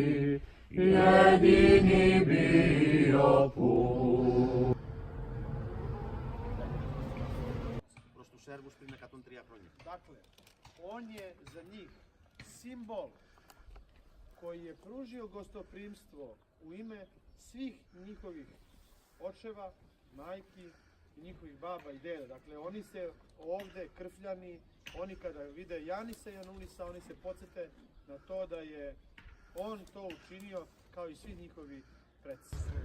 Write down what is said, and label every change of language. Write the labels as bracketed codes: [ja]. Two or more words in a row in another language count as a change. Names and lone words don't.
[sr] jedini bio put. [el] Προς τους Σέρβους πριν 103 χρόνια. [sr] Dakle, on je za njih simbol koji je pružio gostoprimstvo u ime svih njihovih očeva, majki i njihovih baba i deda. Dakle, oni se ovde krfljani, oni kada vide Janisa i Janulisa, oni se podsjete na to da je on to učinio kao i svi njihovi preci.